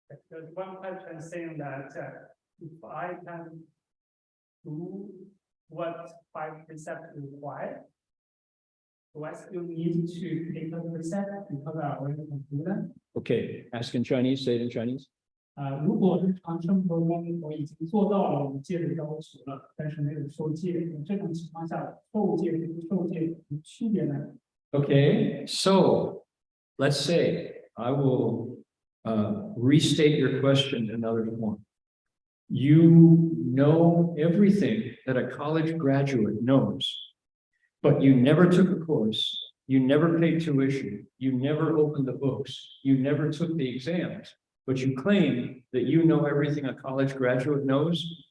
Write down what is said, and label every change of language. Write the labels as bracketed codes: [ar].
[en] There's one question saying that if I can do what 5 precepts require, do I still need to take the precept because I already can do that? Okay, ask in Chinese, say it in Chinese. [zh] 如果日常生活中我已经做到了五戒的要求了，但是没有受戒，这种情况下，受戒和不受戒有什么区别呢？ [en] Okay, so let's say I will restate your question in another form. You know everything that a college graduate knows, but you never took a course, you never paid tuition, you never opened the books, you never took the exams, but you claim that you know everything a college graduate knows.